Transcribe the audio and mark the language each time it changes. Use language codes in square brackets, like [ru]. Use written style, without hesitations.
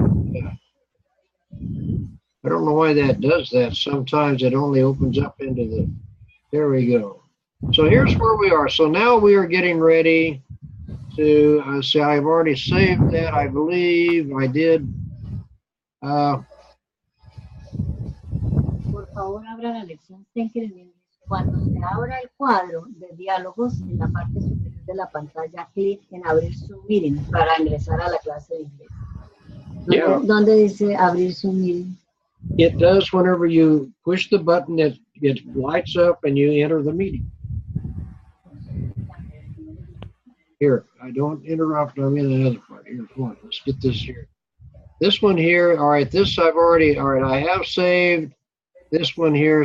[en] Yeah. I don't know why that does that. Sometimes it only opens up into the. There we go. So here's where we are. So now we are getting ready to say I've already saved that. I believe I did. [es] Por favor, abra la lección Thinking in English. Cuando se abra el cuadro de diálogos en la parte superior de la pantalla, clic en abrir su meeting para ingresar a la clase de inglés. [en] Yeah. [es] ¿Dónde dice abrir su meeting? [en] It does whenever you push the button, it lights up and you enter the meeting. Here, I don't interrupt. I'm in another part. Here, come on. Let's get this here. This one here. All right, this I've already. All right, I have saved this one here.